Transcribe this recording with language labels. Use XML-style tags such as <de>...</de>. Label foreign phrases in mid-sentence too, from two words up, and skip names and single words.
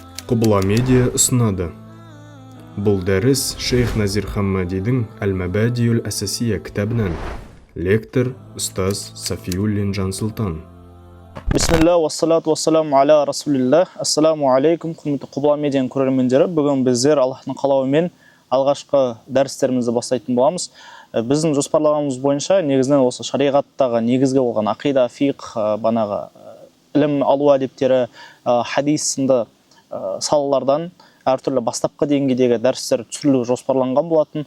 <kk>Құбыла медиа ұсынады. Бұл дәріс Шейх Назир Хаммадидің Әл-Мәбәдиюл Әсәсия кітабынан. Лектор Ұстаз Сафиуллин Жансұлтан.</kk> <ar>بسم الله، والصلاة والسلام على رسول الله. السلام عليكم,</ar> <kk>құрметті Құбыла медианың көрермендері. Бүгін біздер Аллахтың қалауымен алғашқы дәрістерімізді бастайтын боламыз. Біздің жоспарлағанымыз бойынша негізінен осы шариғаттағы негізгі болған ақида, фиқх, банағы ілім алу әдептері, хадис сынды салалардан әртүрлі бастапқы деңгейдегі дәрістер түсірілу жоспарланған болатын.</kk>